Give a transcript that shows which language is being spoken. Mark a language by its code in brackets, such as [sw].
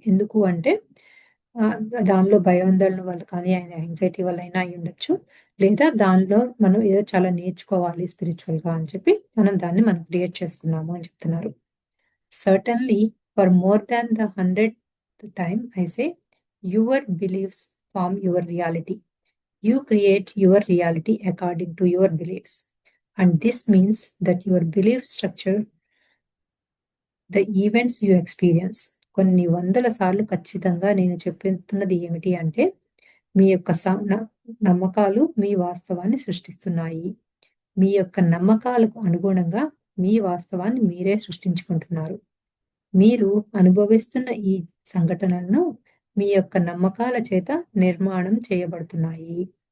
[te] ఎందుకు అంటే ఆహ్, దానిలో భయాందోళన వల్ల కానీ, యాంగ్జైటీ వల్లైనా అయ్యుండొచ్చు. లేదా దానిలో మనం ఏదో చాలా నేర్చుకోవాలి స్పిరిచ్యువల్‌గా అని చెప్పి మనం క్రియేట్ చేసుకున్నాము అని చెప్తున్నారు. [en] Certainly for more than the 100th time I say your beliefs form your reality. You create your reality according to your beliefs. And this means that your belief structure the events you experience. [te] కొన్ని వందల సార్లు ఖచ్చితంగా నేను చెప్తున్నది ఏమిటి అంటే, మీ యొక్క నమ్మకాలు మీ వాస్తవాన్ని సృష్టిస్తున్నాయి. మీ యొక్క నమ్మకాలకు అనుగుణంగా మీ వాస్తవాన్ని మీరే సృష్టించుకుంటున్నారు. మీరు అనుభవిస్తున్న ఈ సంఘటనలను మీ యొక్క నమ్మకాల చేత నిర్మాణం చేయబడుతున్నాయి.